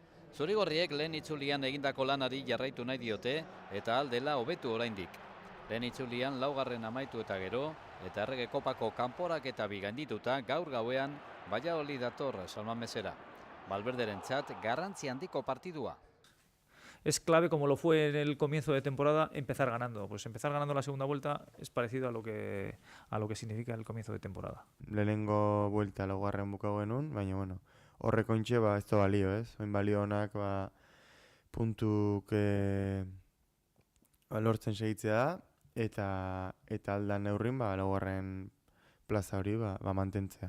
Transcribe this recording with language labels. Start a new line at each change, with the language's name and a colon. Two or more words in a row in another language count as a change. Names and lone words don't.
Basque: Zurigorriek lehen itzulian egindako lanari jarraitu nahi diote eta aldela hobetu oraindik. Lehen itzulian laugarren amaitu eta gero, eta Errege Kopako kanporak eta bigandituta gaur gauean Valladolid dator San Mamesera. Valverderentzat garrantzi handiko partidua.
Spanish: Es clave, como lo fue en el comienzo de temporada, empezar ganando. Pues empezar ganando la segunda vuelta es parecido a lo que significa el comienzo de temporada.
Basque: Lehenengo vuelta laugarren bukatu genuen, baina bueno, horrek ontxe ez da balio, ez? Oin balio honak puntuk lortzen segitzea da, eta aldan neurrin laugarren plaza hori mantentzea.